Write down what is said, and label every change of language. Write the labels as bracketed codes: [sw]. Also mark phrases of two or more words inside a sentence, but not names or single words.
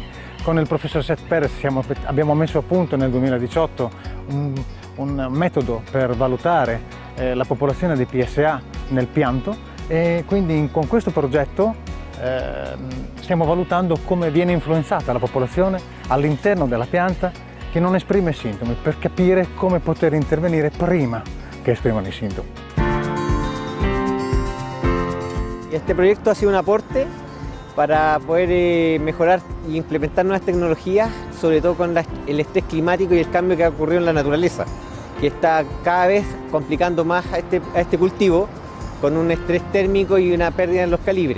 [it] Con il professor Seth Perez abbiamo messo a punto nel 2018 un metodo per valutare la popolazione di PSA nel pianto e quindi con questo progetto stiamo valutando come viene influenzata la popolazione all'interno della pianta che non esprime sintomi, per capire come poter intervenire prima [es] que expriman i síntomas. Este proyecto ha sido un aporte para poder mejorar e implementar nuevas tecnologías, sobre todo con el estrés climático y el cambio que ha ocurrido en la naturaleza, que está cada vez complicando más a este cultivo con un estrés térmico y una pérdida en los calibres.